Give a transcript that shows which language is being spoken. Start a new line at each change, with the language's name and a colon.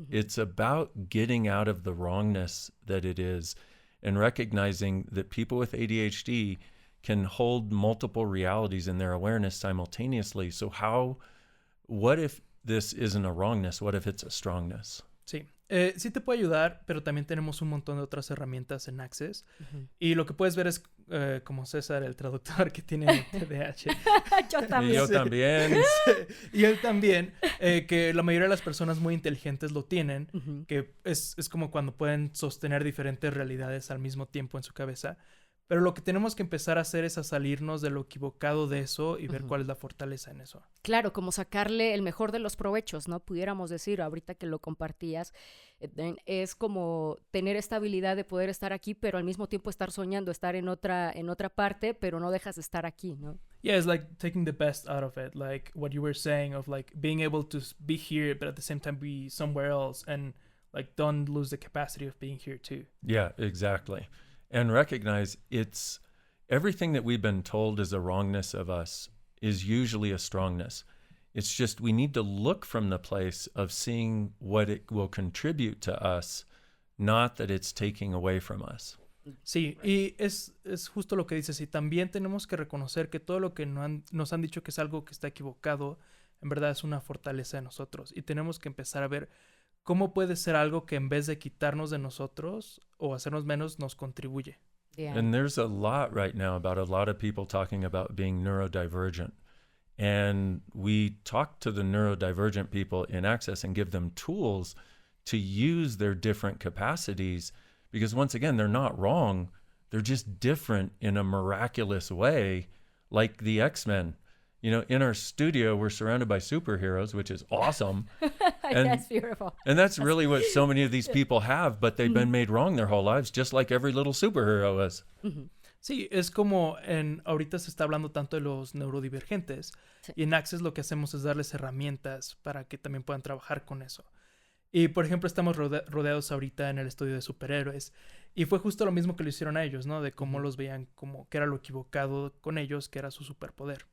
English: It's about getting out of the wrongness that it is and recognizing that people with ADHD can hold multiple realities in their awareness simultaneously. So what if this isn't a wrongness? What if it's a strongness?
Spanish: Sí. Sí te puede ayudar, pero también tenemos un montón de otras herramientas en Access. Y lo que puedes ver es como César, el traductor que tiene TDAH. Yo también. Y yo también. Y él también, que la mayoría de las personas muy inteligentes lo tienen, que es como cuando pueden sostener diferentes realidades al mismo tiempo en su cabeza. Pero lo que tenemos que empezar a hacer es a salirnos de lo equivocado de eso y ver cuál es la fortaleza en eso. Claro, como sacarle el mejor de los provechos, ¿no? Pudiéramos decir, ahorita que lo compartías, es como tener esta habilidad de poder estar aquí, pero al mismo tiempo estar soñando, estar en otra parte, pero no dejas de estar aquí, ¿no?
English: Yeah, it's like taking the best out of it, like what you were saying of like being able to be here, but at the same time be somewhere else, and like don't lose the capacity of being here too. Yeah, exactly. And recognize it's everything that we've been told is a wrongness of us is usually a strongness. It's just we need to look from the place of seeing what it will contribute to us, not that it's taking away from us. Sí, y es justo lo que dices. Y también tenemos que reconocer que todo lo que nos han dicho que es algo que está equivocado, en verdad es una fortaleza de nosotros. Y tenemos que empezar a ver cómo puede ser algo que en vez de quitarnos de nosotros o hacernos menos, nos contribuye. Yeah. And there's a lot right now about a lot of people talking about being neurodivergent. And we talk to the neurodivergent people in Access and give them tools to use their different capacities because once again, they're not wrong. They're just different in a miraculous way, like the X-Men. You know, in our studio, we're surrounded by superheroes, which is awesome. And, that's beautiful. And that's really what so many of these people have, but they've been made wrong their whole lives, just like every little superhero is.
Spanish: Sí, es como ahorita se está hablando tanto de los neurodivergentes. Sí. Y en Access lo que hacemos es darles herramientas para que también puedan trabajar con eso. Y, por ejemplo, estamos rodeados ahorita en el estudio de superhéroes. Y fue justo lo mismo que lo hicieron a ellos, ¿no? De cómo los veían como que era lo equivocado con ellos, que era su superpoder.